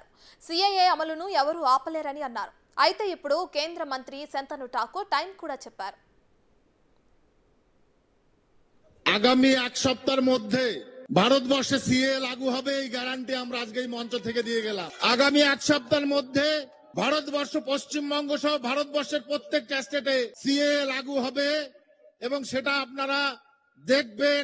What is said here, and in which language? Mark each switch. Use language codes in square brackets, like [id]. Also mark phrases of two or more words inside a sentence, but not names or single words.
[te] సీఏఏ అమలును ఎవరూ ఆపలేరని అన్నారు. అయితే ఇప్పుడు కేంద్ర మంత్రి శంతను ఠాకూర్ టైం కూడా చెప్పారు. [bn] আগামী এক সপ্তাহের মধ্যে ভারতবর্ষে সিএ লাগু হবে এই গ্যারান্টি আমরা আজকে এই মঞ্চ থেকে দিয়ে গেলাম। আগামী এক সপ্তাহের মধ্যে ভারতবর্ষ পশ্চিমবঙ্গ সহ ভারতবর্ষের প্রত্যেকটা স্টেটে সিএ লাগু হবে এবং সেটা আপনারা দেখবেন।